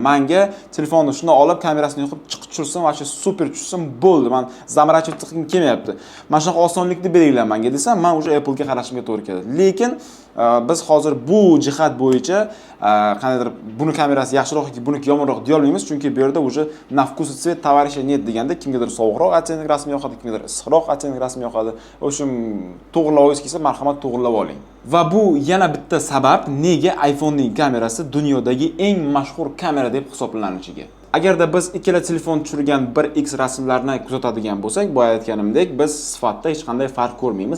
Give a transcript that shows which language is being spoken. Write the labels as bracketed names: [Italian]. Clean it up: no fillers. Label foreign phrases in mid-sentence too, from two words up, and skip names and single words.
[Uzbek] Menga telefonni shuni olib, kamerasini yoqib chiqib tushirsin va super tushsin bo'ldi. Men zamarachib chiqim kelmayapti. Mana shunaqa osonlikni beringlar menga desam, men o'sha Apple'ga qarashimga to'g'ri keladi. Lekin biz hozir bu jihat bo'yicha qanaqadir buni kamerasi yaxshiroq yoki buniki yomonroq deya olmaymiz, chunki bu yerda o'sha [Russian] на вкус и цвет товарища нет [Uzbek] deganda kimgadir sovuqroq atsentlik rasmi yoqadi, kimgadir issiqroq atsentlik rasmi yoqadi. O'shim to'g'rilab olsangiz kelsa, marhamat to'g'rilab oling. Va bu yana bitta sabab nega iPhonening kamerasi dunyodagi eng mashhur kamera deb hisoblanishiga. Agarda biz ikkala telefon tushirgan 1x rasmlarni kuzatadigan bo'lsak, boya aytganimdek, biz sifatda hech qanday farq ko'rmaymiz.